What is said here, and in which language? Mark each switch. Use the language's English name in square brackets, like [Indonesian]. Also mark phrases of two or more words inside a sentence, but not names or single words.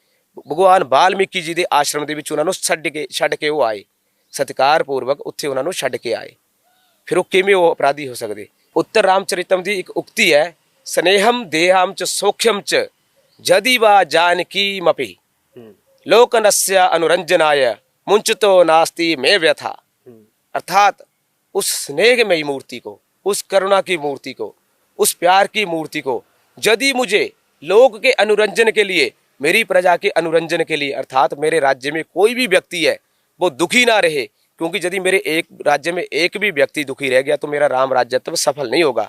[Punjabi] ਭਗਵਾਨ ਵਾਲਮੀਕੀ ਜੀ ਦੇ ਆਸ਼ਰਮ ਦੇ ਵਿੱਚ ਉਹਨਾਂ ਨੂੰ ਛੱਡ ਕੇ ਉਹ ਆਏ, ਸਤਿਕਾਰਪੂਰਵਕ ਉੱਥੇ ਉਹਨਾਂ ਨੂੰ ਛੱਡ ਕੇ ਆਏ। ਫਿਰ ਉਹ ਕਿਵੇਂ ਉਹ ਅਪਰਾਧੀ ਹੋ ਸਕਦੇ? ਉੱਤਰ ਰਾਮਚਰਿਤਮ ਦੀ ਇੱਕ ਉਕਤੀ ਹੈ, [Sanskrit] स्नेहं दयां च सौख्यं च यदि वा जानकी मपि लोकनस्य अनुरंजनाय मुंचतो नास्ति में व्यथा। [Hindi] अर्थात उस स्नेहमयी मूर्ति को, उस करुणा की मूर्ति को, उस प्यार की मूर्ति को यदि मुझे लोक के अनुरंजन के लिए, मेरी प्रजा के अनुरंजन के लिए, अर्थात मेरे राज्य में कोई भी व्यक्ति है वो दुखी ना रहे, क्योंकि यदि मेरे एक राज्य में एक भी व्यक्ति दुखी रह गया तो मेरा राम राज्यत्व सफल नहीं होगा।